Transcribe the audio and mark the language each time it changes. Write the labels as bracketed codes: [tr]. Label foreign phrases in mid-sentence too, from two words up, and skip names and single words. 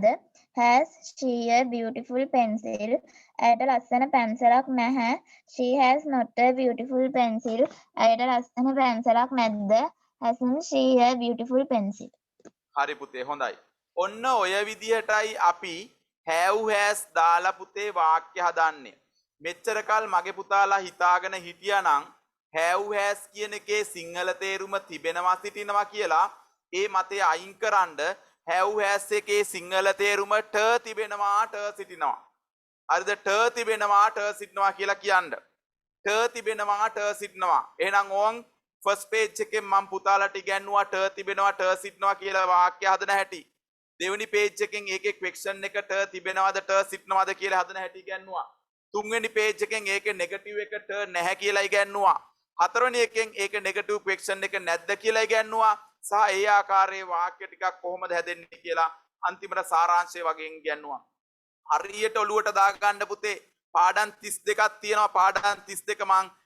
[en] Has she a beautiful pencil? [si] ඇයට ලස්සන පැන්සලක් නැහැ. [en] She has not a beautiful pencil. [si] ඇයට ලස්සන පැන්සලක් නැද්ද? [en] Hasn't she a beautiful pencil? [si] හරි පුතේ හොඳයි ඔන්න ඔය විදිහටයි අපි [en] have has [si] දාලා පුතේ වාක්‍ය හදන්නේ මෙච්චර කල් මගේ පුතාලා හිතාගෙන හිටියානම් [en] have has [si] කියන එකේ සිංහල තේරුම තිබෙනවා සිටිනවා කියලා ඒ මතය අයින් කරන්න [en] have has [si] එකේ සිංහල තේරුම ට තිබෙනවා ට සිටිනවා හරිද ට තිබෙනවා ට සිටිනවා කියලා කියන්න ට තිබෙනවා ට සිටිනවා එහෙනම් [en] on first page [si] එකෙන් මම පුතාලට ඉගැන්නුවා ට තිබෙනවා ට සිටිනවා කියලා වාක්‍ය හදන හැටි දෙවෙනි පේජ් එකෙන් ඒකේ ක්වෙස්චන් එක ට තිබෙනවද ට සිටිනවද කියලා හදන හැටි ඉගැන්නුවා තුන්වෙනි පේජ් එකෙන් ඒකේ නෙගටිව් එක ට නැහැ කියලා ඉගැන්නුවා හතරවෙනි එකෙන් ඒකේ [en] negative question [si] එක නැද්ද කියලා ඉගැන්නුවා සහ ඒ ආකාරයේ වාක්‍ය ටිකක් කොහොමද හැදෙන්නේ කියලා අන්තිමට සාරාංශය වගේ ඉගැන්නුවා හරියට ඔලුවට දා ගන්න පුතේ පාඩම් 32ක් තියෙනවා පාඩම් 32 මං